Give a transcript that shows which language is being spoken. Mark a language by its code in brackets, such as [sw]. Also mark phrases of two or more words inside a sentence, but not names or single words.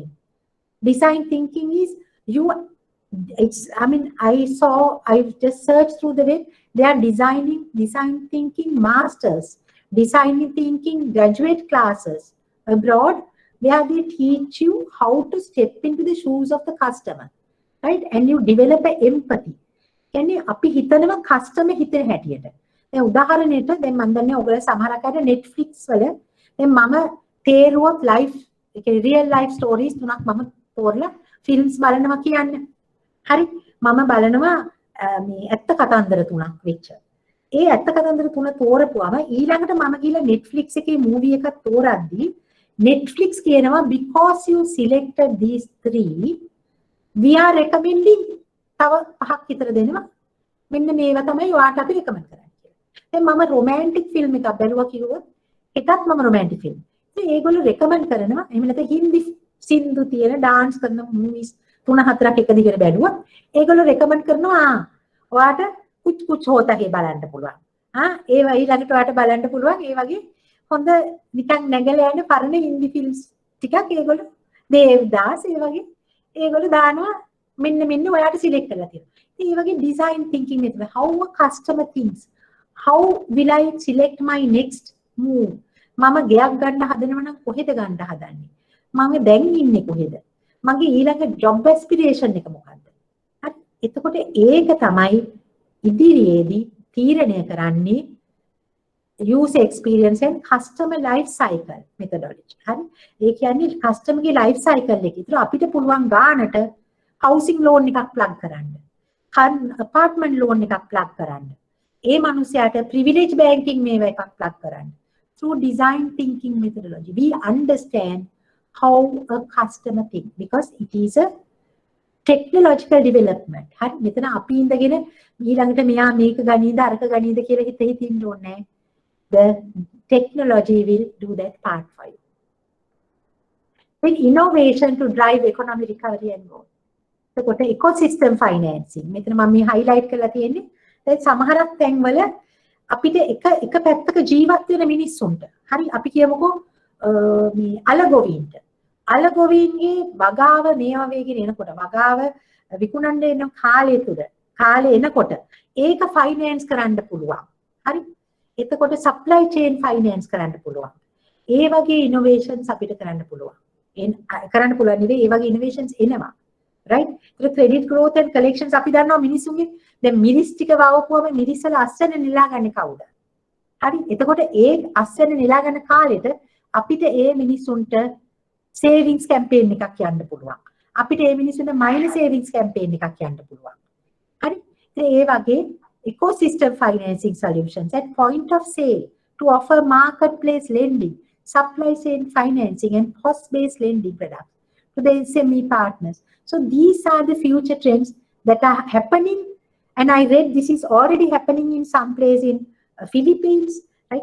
[en] Design thinking is I've just searched through the web. They are design thinking masters, design thinking graduate classes abroad, where they teach you how to step into the shoes of the customer, right? And you develop an empathy. Can you [si] අපි හිතනවා customer හිතන හැටියට. දැන් උදාහරණයට දැන් මම දන්නේ ඔයගොල්ලෝ සමහරක් අය Netflix වල දැන් මම තේරුවත් [en] live real life stories [si] තුනක් මම තෝරලා films බලනවා කියන්න. හරි මම බලනවා මේ ඇත්ත කතන්දර තුනක් වෙච්ච. ඒ ඇත්ත කතන්දර තුන තෝරපුවම ඊළඟට මම ගිහලා Netflix එකේ movie එකක් තෝරද්දී Netflix කියනවා [en] because you selected these 3 we are recommending [si] තව 5ක් විතර දෙනවා. මෙන්න මේවා තමයි ඔයාට අපි recommend කරන්නේ කියලා. දැන් මම [en] romantic film [si] එකක් බැලුවා කිව්වොත් එකක් මම [en] romantic film. [si] ඉතින් ඒගොල්ලෝ recommend කරනවා. එහෙම නැත්නම් හින්දි සින්දු තියෙන dance කරන movies 3-4ක් එක දිගට බැලුවා. ඒගොල්ලෝ recommend කරනවා ඔයාට කුච් කුච් හොතා හේ බලන්න පුළුවන්. ඒවා ඊළඟට ඔයාට බලන්න පුළුවන්. ඒ වගේ හොඳ නිකන් නැගලා යන පරණ හින්දි ෆිල්ම්ස් ටිකක් ඒගොල්ලෝ දේවදාස් ඒ වගේ ඒගොල්ලෝ දානවා මෙන්න ඔයාට සිලෙක්ට් කරලා තියෙනවා. ඉතින් ඒ වගේ [en] design thinking method how a customer thinks how will I select my next move [si] මම ගයක් ගන්න හදනවා නම් කොහෙද ගන්න හදන්නේ මම දැන් ඉන්නේ කොහෙද මගේ ඊළඟ [en] job aspiration [si] එක මොකක්ද හරි එතකොට ඒක තමයි ඉදිරියේදී තීරණය කරන්නේ [en] user experience and customer life cycle methodology. [si] හරි. ඒ කියන්නේ customer ගේ [en] life cycle [si] එක. ඒතර අපිට පුළුවන් ගානට [en] housing loan [si] එකක් plug කරන්න. [en] apartment loan [si] එකක් plug කරන්න. ඒ මිනිසයාට [en] privilege banking [si] මේවා එකක් plug කරන්න. [en] Through design thinking methodology we understand how a customer thinks because it is a technological development. [si] හරි. මෙතන අපි ඉඳගෙන ඊළඟට මෙයා මේක ගණීද අරක ගණීද කියලා හිතින්න ඕනේ නැහැ. [en] The technology will do that part for you. Then innovation to drive economic recovery and growth. [si] එතකොට [en] ecosystem financing. [si] මෙතන මම මේ highlight කරලා තියෙන්නේ. දැන් සමහරක් තැන්වල අපිට එක පැත්තක ජීවත් වෙන මිනිස්සුන්ට. හරි අපි කියමුකෝ මේ අලගොවීන්ට. අලගොවීන්ගේ වගාව මේවා වේගෙන එනකොට වගාව විකුණන්න එන කාලේ එනකොට ඒක finance කරන්න පුළුවන්. හරි එතකොට [en] supply chain finance [si] කරන්න පුළුවන්. ඒ වගේ innovations අපිට කරන්න පුළුවන්. කරන්න පුළුවන් නෙවෙයි ඒ වගේ innovations එනවා. right? ඒක [en] credit growth and collections [si] අපි දන්නවා මිනිස්සුන්ගේ දැන් මිරිස් ටික වවපුවම මිරිස්සල අස්සන නෙලා ගන්න කවුද? හරි. එතකොට ඒ අස්සන නෙලා ගන්න කාලෙට අපිට ඒ මිනිස්සුන්ට [en] savings campaign [si] එකක් යන්න පුළුවන්. අපිට ඒ මිනිස්සුන්ට [en] minor savings campaign [si] එකක් යන්න පුළුවන්. හරි. ඉතින් ඒ වගේ [en] ecosystem financing solutions at point of sale to offer marketplace lending, supply chain financing and cost-based lending products to the SME partners. So these are the future trends that are happening and I read this is already happening in some place in Philippines, right?